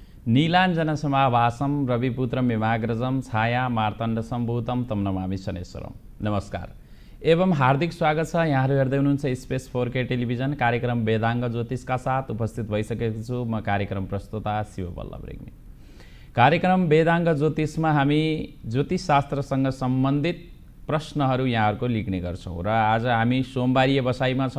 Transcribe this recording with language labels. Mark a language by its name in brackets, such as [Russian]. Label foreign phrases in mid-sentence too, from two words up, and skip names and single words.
[Sanskrit] नीलाञ्जन समाभासं रविपुत्रं विमाग्रजं छाया मार्तण्ड सम्भूतं तम नमामि शनेश्वरम। [Nepali] नमस्कार एवं हार्दिक स्वागत छ। यहाँहरू हेर्दै हुनुहुन्छ स्पेस 4K टेलिभिजन कार्यक्रम वेदाङ्ग ज्योतिषका साथ उपस्थित भइसकेको छु। म कार्यक्रम प्रस्तोता शिव बल्लभ रेग्मी। कार्यक्रम वेदाङ्ग ज्योतिषमा हामी ज्योतिष शास्त्रसँग सम्बन्धित प्रश्नहरू यहाँहरूको लिख्ने गर्छौँ र आज हामी सोमबारीय बसाइमा छौँ।